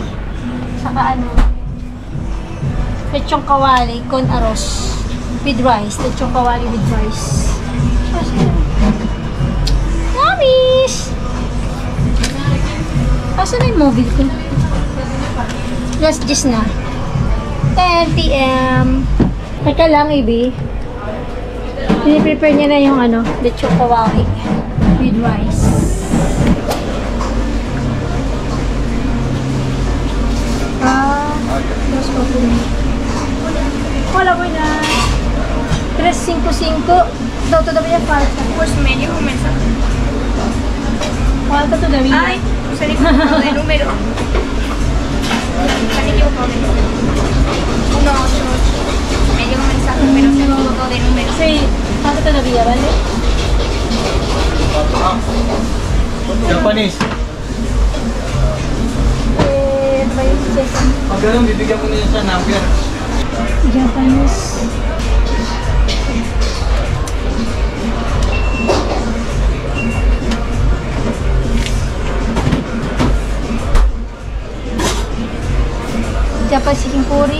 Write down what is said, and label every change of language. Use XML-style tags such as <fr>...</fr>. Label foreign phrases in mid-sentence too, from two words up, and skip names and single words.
<tl>Saka lechong kawali</tl> <es>con arroz</es> <en>with rice.</en> <tl>Lechong kawali</tl> <en>with rice.</en> <tl>Yummies! Asan na yung mobile ko? Last gis na. 10 p.m. Teka lang, Ibi. Piniprepare niya na yung lechong kawali</tl> <en>with rice.</en> <tl>Dos ko po. Wala ko na. 355.</tl> <es>Daw todavía falta. Pues medio un mensaje. Falta todavía. Ay, se le equivocó de número. Se le equivocó de número. 188. Me llegó un mensaje, pero se equivocó de número. Sí, falta todavía, ¿vale?</es> <tl>Japanese. Ano ba yung session? Pag ganun, bibigyan mo na yun sa number. Japanese.</tl> <en>Japanese chicken curry.</en>